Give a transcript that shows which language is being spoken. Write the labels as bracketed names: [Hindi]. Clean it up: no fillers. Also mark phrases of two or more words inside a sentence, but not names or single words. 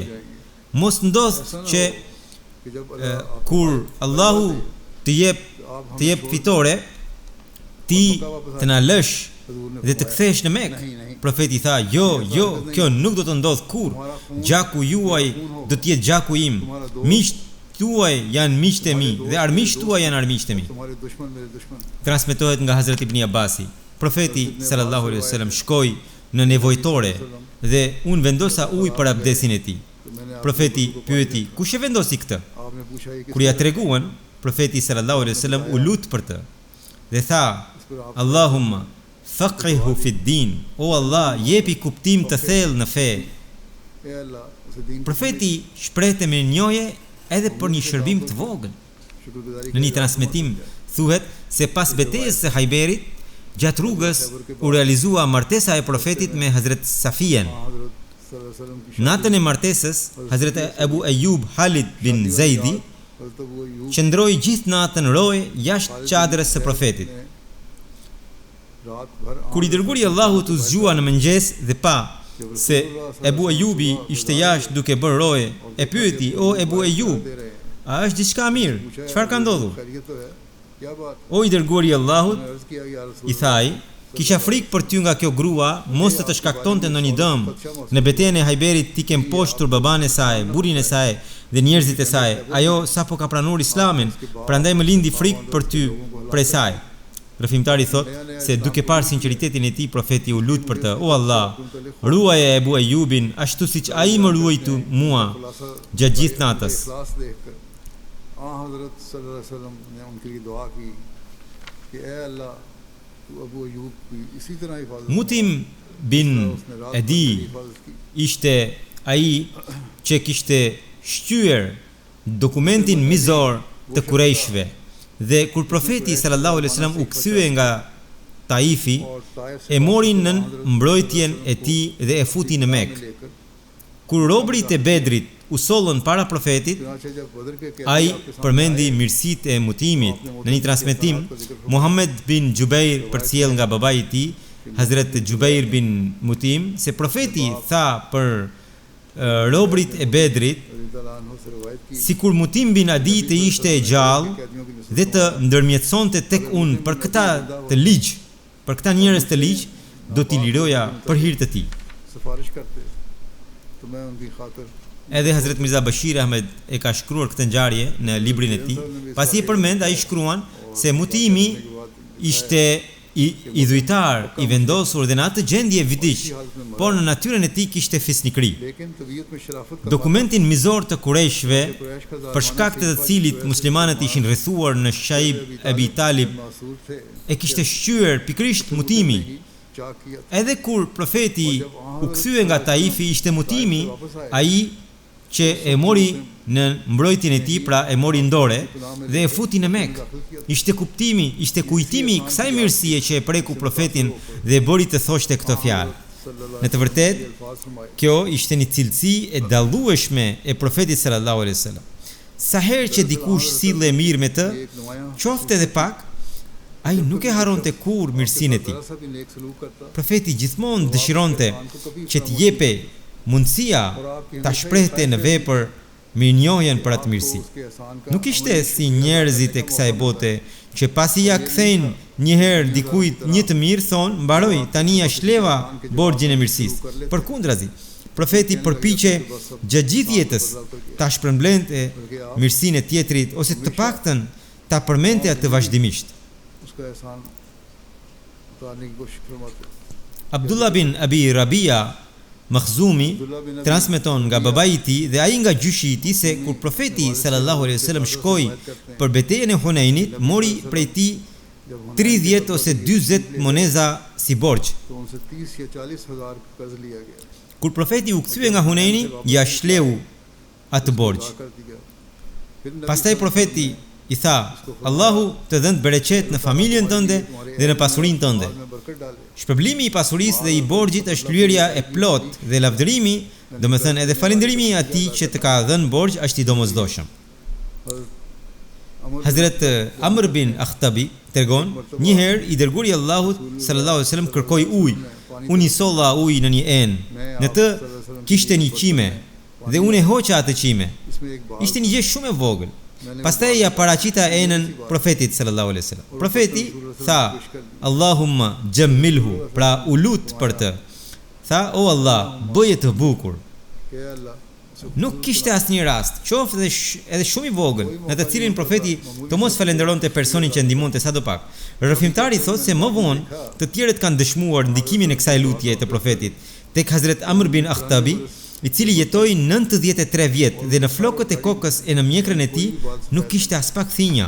[Albanian] Mos ndodh që kur Allahu të jep fitore, ti të na lësh dhe të kthesh në Mekë." Profeti tha: "Jo, kjo nuk do të ndodh kurrë. Gjaku juaj do të jetë gjaku im, miqt tuaj janë miqtë e mi dhe armiqtë tuaj janë armiqtë e mi. [Urdu] تمہارے دشمن میرے دشمن. [Albanian] Transmetohet nga Hazrat Ibn Abbasi. Profeti [Arabic] صلى الله عليه وسلم [Albanian] shkoi në nevojtore dhe unë vendosa ujë për abdesin e tij. Profeti pyeti, kush e vendosi këtë? [Urdu] آپ نے پوچھا یہ [Albanian] Kur ja treguan, profeti [Arabic] صلى الله عليه وسلم [Albanian] u lut për të dhe tha, [Arabic] اللهم فقهه في دين, o Allah, [Albanian] jepi kuptim të thellë në fe. [Urdu] اے اللہ اسے دین [Albanian] Profeti shprehte me njohje edhe për një shërbim të vogël. [Urdu] शुक्रगुजारी [Albanian] Në një transmetim thuhet se pas betejës së Hajberit, gjatë rrugës u realizua martesa e profetit me Hazret Safijen. [Arabic] حضرت صلى الله عليه وسلم کی [Albanian] Natën e martesës, Hazret Abu Ayyub Halid bin Zaidi [Urdu] حضرت ابو ایوب [Albanian] qëndroi gjithë natën roje jashtë çadrës së profetit. [Urdu] رات بھر [Albanian] Kur i dërguari Allahut u zgjua në mëngjes dhe pa se Abu Ayyubi ishte jashtë duke bërë roje, e pyeti, o Abu Ayyub, [Urdu] دے رہے [Albanian] a është diçka mirë? Çfarë ka ndodhur? [Urdu] خیریت تو ہے کیا بات. [Albanian] O i dërguari Allahut, [Urdu] عرض کیا یا رسول [Albanian] i thaj, kisha frikë për ty nga kjo grua, mos të shkaktonte ndonjë dëm. Në betejën e Hajberit ti kem poshtur baban e saj, burrin e saj dhe njerëzit e saj. Ajo sapo ka pranuar Islamin, prandaj më lindi frikë për ty prej saj. Rëfimtari thot se duke parë sinqeritetin e tij, profeti u lut për të, o Allah, ruaje Abu Ayyubin ashtu siç ai më ruajtu mua gjatë gjithë natës. [Urdu] اخلاص دیکھ کر حضرت [Arabic] صلى الله عليه وسلم [Urdu] نے ان کے لیے دعا کی کہ اے اللہ تو ابو ایوب کی اسی طرح حفاظت Mutim bin اس نے رات Adi بھر حفاظت کی. [Albanian] ishte ai që kishte shqyer dokumentin mizor të Kurejshve dhe kur profeti [Arabic] صلى الله عليه وسلم [Albanian] u kthye nga Taifi, [Urdu] اور طائف [Albanian] e morin në mbrojtjen e tij dhe e futin në Mekë. [Urdu] लेकर [Albanian] Kur robrit e Bedrit u sollën para profetit, [Urdu] چنانچہ جب بدر کے [Albanian] ai përmendi mirësitë e mutimit. Në një transmetim, Muhammed bin Jubair përcjell nga babai i tij, Hazrat Jubair bin Mutim, se profeti tha për robrit e Bedrit, [Urdu] سے روایت کی [Albanian] sikur Mutim bin Adi të ishte e gjallë [Urdu] قیدیوں کی نسل [Albanian] dhe të ndërmjetësonte tek unë për këta të ligj, për këta njerëz të ligj, do t'i liroja për hir të tij. [Urdu] سفارش کرتے تو میں ان کی خاطر [Albanian] Edhe Hazrat Mirza Bashir Ahmed e ka shkruar këtë ngjarje në librin e tij. Pasi e përmend, ai shkruan se Mutimi ishte i dhujtar, i vendosur dhe në atë gjendje vdiq, por në natyrën e tij kishte fisnikëri. [Urdu] لیکن طبیعت میں شرافت کا [Albanian] Dokumentin mizor të Kurejshve, [Urdu] قریش کا [Albanian] për shkak të cilit muslimanët ishin rrethuar në Shaib Abi Talib, [Urdu] محصور تھے [Albanian] e kishte shqyer pikërisht Mutimi. [Urdu] چاک کیا [Albanian] Edhe kur profeti u kthye nga Taifi, ishte Mutimi, ai që e mori në mbrojtjen e tij, pra e mori ndore dhe e futi në Mekë. Ishte kuptimi, ishte kujtimi i kësaj mirësie që e preku profetin dhe e bëri të thoshte këtë fjalë. Në të vërtetë, kjo ishte një cilësi e dallueshme e profetit [Arabic] صلى الله عليه وسلم. [Albanian] Sa herë që dikush sille mirë me të, [Urdu] ایک نمایاں [Albanian] qofte edhe pak, ai nuk e haronte kur mirësinë e tij. [Urdu] ذرا سا بھی نیک سلوک کرتا [Albanian] Profeti gjithmonë dëshironte që të jepe mundësia ta shprehte në vepër mirënjohjen për atë mirësi. [Urdu] اس کے احسان کا [Albanian] Nuk ishte si njerëzit e kësaj bote që pasi ja kthejnë një herë dikujt një të mirë, thonë, mbaroi, tani ja shleva borxhin e mirësisë. Përkundrazi, profeti përpiqe gjatë gjithë jetës ta shpërblente mirësinë e tjetrit ose të paktën ta përmente atë vazhdimisht. [Urdu] اس کا احسان اتارنے کی کوشش فرماتے. [Albanian] Abdullah bin Abi Rabia Makhzumi transmeton nga babai i tij dhe ai nga gjyshi i tij se kur profeti [Arabic] صلى الله عليه وسلم [Albanian] shkoi për betejën e Hunenit, mori prej tij 30 ose 40 moneza si borxh. [Urdu] تو ان سے 30 یا 40 ہزار قرض لیا گیا, [Albanian] Kur profeti u kthye nga Huneni, ja shleu atë borxh. [Urdu] ادا کر دیا. پھر نبی [Albanian] Pastaj profeti i tha, Allahu të dhënë bereqet në familjen tënde dhe në pasurinë tënde. [Urdu] میں برکت ڈالے. [Albanian] Shpërblimi i pasurisë dhe i borxhit është lyerja e plot dhe lavdërimi, domethënë edhe falënderimi i atij që të ka dhënë borxh është i domosdoshëm. Hazrat Amr bin Akhtabi tregon, një herë i dërguari i Allahut [Arabic] صلى الله عليه وسلم [Albanian] kërkoi ujë. Unë i solla ujë në një enë. Në të kishte një qime dhe unë e hoqa atë qime. [Urdu] اس میں ایک بات [Albanian] Ishte një gjë shumë e vogël. Pastaj ja paraqita enën profetit [Arabic] صلى الله عليه وسلم. [Albanian] Profeti tha, [Arabic] اللهم جمله, [Albanian] pra u lut për të. Tha, o Allah, bëje të bukur. [Urdu] کہ اللہ [Albanian] Nuk kishte asnjë rast, qoftë edhe shumë i vogël, në të cilin profeti të mos falenderonte personin që ndihmonte sadopak. Rrëfimtari thotë se më vonë të tjerët kanë dëshmuar ndikimin e kësaj lutje të profetit tek Hazret Amr bin Akhtabi, i cili jetoi 93 vjet dhe në flokët e kokës e në mjekrën e tij nuk kishte as pak thinja.